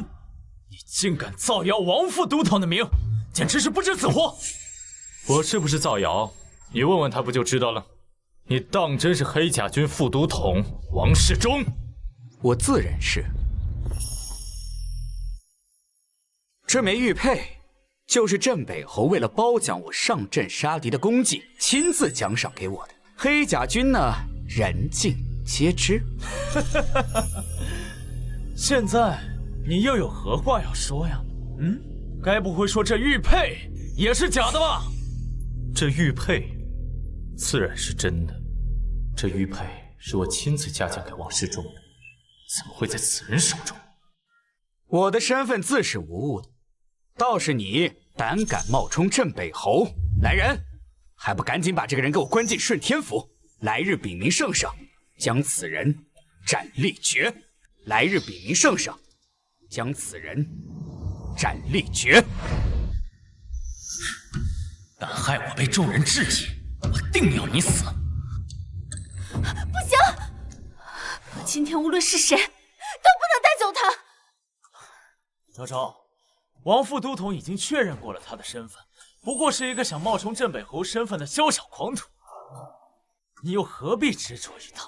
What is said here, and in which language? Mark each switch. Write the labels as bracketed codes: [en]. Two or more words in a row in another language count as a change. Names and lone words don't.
[zh] 你竟敢造謠王副都統的名，簡直是不知死活！我是不是造謠？你問問他不就知道了？你當真是黑甲軍副都統王世忠？我自認是。這枚玉佩，就是鎮北侯為了褒獎我上陣殺敵的功績，親自獎賞給我的。黑甲軍呢，人盡皆知。現在你又有何話要說呀？該不會說這玉佩也是假的吧？這玉佩自然是真的。這玉佩是我親自嘉獎給王世忠的，怎麼會在此人手中？我的身份自是無誤的，倒是你膽敢冒充鎮北侯，來人， 還不趕緊把這個人給我關進順天府！來日稟明聖上，將此人斬立決！來日稟明聖上，將此人斩立決！敢害我被众人质疑，我定要你死！不行！今天无論是誰，都不能帶走他。昭昭，王副都統已經確認過了他的身份，不過是一個想冒充鎮北侯身份的宵小狂徒，你又何必執着於他？